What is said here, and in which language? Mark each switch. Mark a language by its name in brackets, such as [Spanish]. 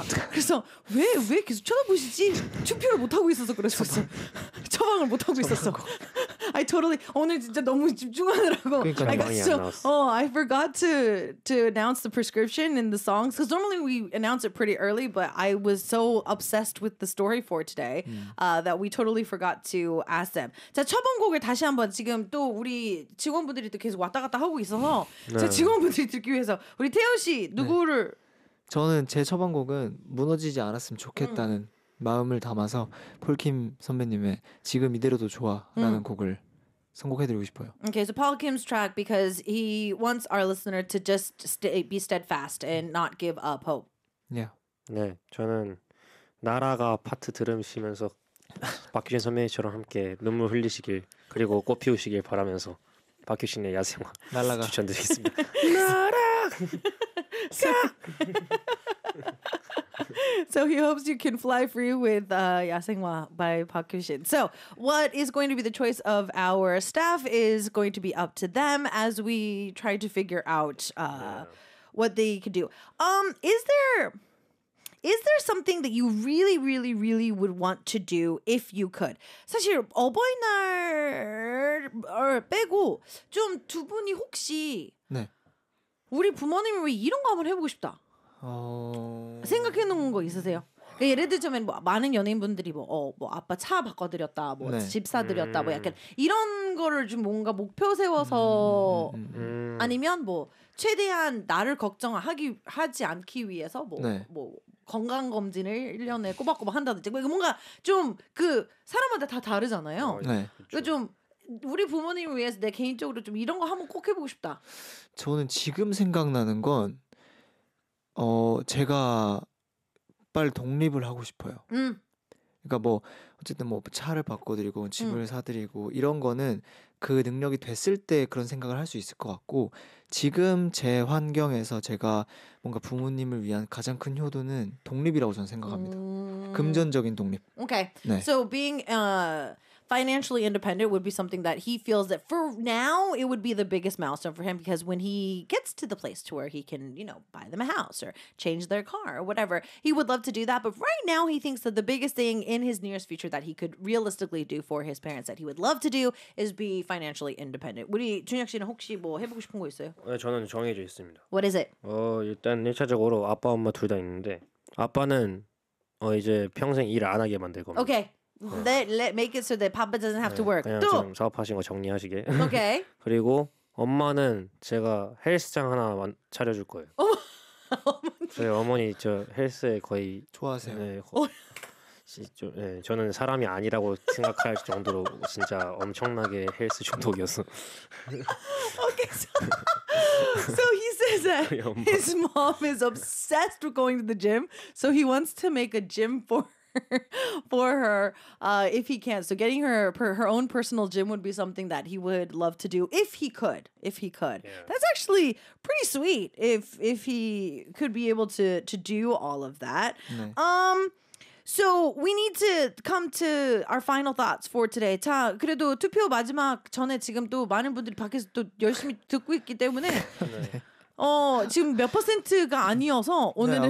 [Korean] 그래서 왜 계속 쳐다보시지? 투표를 못하고 있어서 그랬었어. 처방을 못하고 있었어. [English] I totally [Korean] 오늘 진짜 너무 집중하느라고. 그러니까 [English] so, oh, I forgot to announce the prescription in the songs because normally we announce it pretty early, but I was so obsessed with the story for today that we totally forgot to ask them. [Korean] 자, 처방곡을 다시 한번 지금 또 우리 직원분들이 또 계속 왔다 갔다 하고 있어서 네. 제 직원분들이 듣기 위해서 우리 태현 씨 누구를 네. 저는 제 처방곡은 무너지지 않았으면 좋겠다는 마음을 담아서 폴킴 선배님의 지금 이대로도 좋아라는 곡을 선곡해드리고 싶어요. [English] Okay, so Paul Kim's track because he wants our listener to just be steadfast and not give up hope. Yeah. [Korean] 네, 저는 나라가 파트 들으시면서 박규진 선배님처럼 함께 눈물 흘리시길 그리고 꽃 피우시길 바라면서 박규진의 야생화 날아가. 추천드리겠습니다. 나라! [English] So he hopes you can fly free with Yasengwa by Park Kyushin. So what is going to be the choice of our staff is going to be up to them as we try to figure out what they could do. Is there something that you really, really, really would want to do if you could? [Korean] 사실 어버이날 빼고 좀 두 분이 혹시 네. 우리 부모님이 왜 이런 거 한번 해보고 싶다 생각해놓은 거 있으세요? 그러니까 예를 들자면 뭐 많은 연예인분들이 뭐 아빠 차 바꿔드렸다 뭐 네. 집 사드렸다 뭐 약간 이런 거를 좀 뭔가 목표 세워서 아니면 뭐 최대한 나를 걱정하지 않기 위해서 뭐, 네. 뭐 건강검진을 1년에 꼬박꼬박 한다든지 뭔가 좀 그 사람마다 다 다르잖아요 네. 그 좀 우리 부모님을 위해서 내 개인적으로 좀 이런 거 한번 꼭 해보고 싶다. 저는 지금 생각나는 건 제가 빨리 독립을 하고 싶어요. 그러니까 뭐 어쨌든 뭐 차를 바꿔드리고 집을 사드리고 이런 거는 그 능력이 됐을 때 그런 생각을 할 수 있을 것 같고 지금 제 환경에서 제가 뭔가 부모님을 위한 가장 큰 효도는 독립이라고 저는 생각합니다. 금전적인 독립. [English] Okay. [Korean] 네. [English] So being financially independent would be something that he feels that for now it would be the biggest milestone for him because when he gets to the place to where he can, you know, buy them a house or change their car or whatever, he would love to do that. But right now he thinks that the biggest thing in his nearest future that he could realistically do for his parents that he would love to do is be financially independent. [Korean] 우리 준혁 씨는 혹시 뭐 해보고 싶은 거 있어요? 네, 저는 정해져 있습니다. [English] What is it? [Korean] 일단 1차적으로 아빠 엄마 둘 다 있는데 아빠는 이제 평생 일 안 하게 만들 겁니다. [English] Okay. Let make it so that Papa doesn't have 네, to work. [Korean] 그냥 또! 지금 사업하신 거 정리하시게. [English] Okay. [Korean] 그리고 엄마는 제가 헬스장 하나 차려줄 거예요. 어머니. 저희 어머니 저 헬스에 거의 좋아하세요. 네. 네, 저는 사람이 아니라고 생각할 정도로 진짜 엄청나게 헬스 중독이었어. [English] Okay. So he says that his mom is obsessed with going to the gym, so he wants to make a gym for her if he can. So getting her own personal gym would be something that he would love to do if he could. Yeah. That's actually pretty sweet if he could be able to do all of that. Nice. So we need to come to our final thoughts for today. [Korean] 자, 그래도 투표 마지막 전에 지금 또 많은 분들이 밖에서 또 열심히 듣고 있기 때문에 네. 지금 몇 퍼센트가 아니어서 오늘은